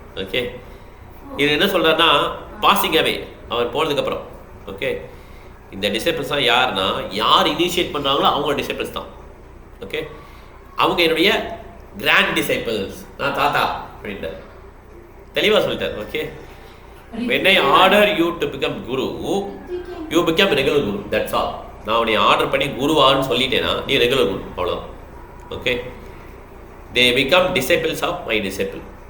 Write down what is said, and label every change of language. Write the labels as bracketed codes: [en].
[ta] Okay, இது என்ன சொல்கிறாருன்னா பாசிங் அவே அவர் போனதுக்கப்புறம். ஓகே, இந்த டிசைபிள்ஸ் தான் யாருன்னா யார் இனிஷியேட் பண்ணுறாங்களோ அவங்க டிசைபிள்ஸ் தான். ஓகே, அவங்க என்னுடைய கிராண்ட் டிசைபிள்ஸ், நான் தாத்தா அப்படின்ட்டு தெளிவாக சொல்லிட்டார். [en] Okay, when I order you to become guru, you become regular guru. That's all. [ta] நான் உன்னை ஆர்டர் பண்ணி குருவான்னு சொல்லிட்டேன்னா நீ ரெகுலர் குரு, அவ்வளோதான். [en] Okay, they become disciples of my disciple.